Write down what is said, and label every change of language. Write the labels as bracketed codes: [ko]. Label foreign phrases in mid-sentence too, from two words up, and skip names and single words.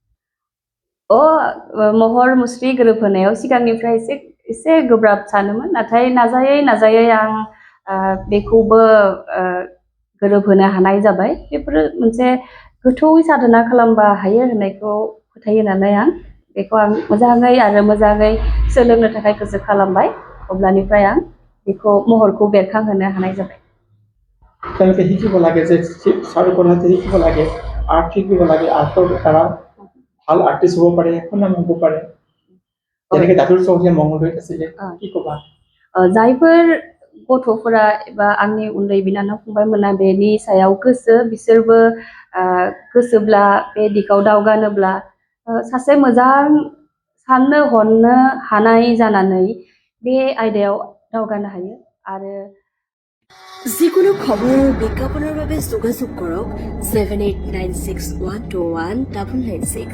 [brx] महर मुस्रि गोरोबहोनायाव सिगांनिफ्राय एसे गोब्राब सानोमोन, नाथाय नाजायै आं बेखौबो गोरोबहोनो हानाय जाबाय। बेफोरो मोनसे गोथौयै साधना खालामबा हायो होननायखौ फोथायो नालाय आं बेखौ मोजाङै सोलोंनो थाखाय गोसो खालामबाय। अब्लानिफ्राय आं बेखौ महरखौ बेरखांहोनो हानाय जाबाय। [as] তেওঁলোকে শিকিব লাগে যে চাৰুকলাতে শিকিব লাগে, আৰ্ট শিকিব লাগে, আৰ্টৰ দ্বাৰা ভাল আৰ্টিষ্ট হ'ব পাৰে, সুনাম হ'ব পাৰে। যেনেকৈ দাতুৰ চৌধুৰীয়ে মঙলদৈত আছিলে, কি ক'বা? [brx] जायफोर गथ'फोरा एबा आंनि उन्दै बिनानाव फंबायमोना बेनि सायाव गोसो, बिसोरबो गोसोब्ला बे दिगाव दावगानोब्ला सासे मोजां साननो हनो हानाय जानानै बे आयदायाव दावगानो हायो। आरो [as] যিকোনো খবৰ আৰু বিজ্ঞাপনৰ বাবে যোগাযোগ কৰক 7896121996।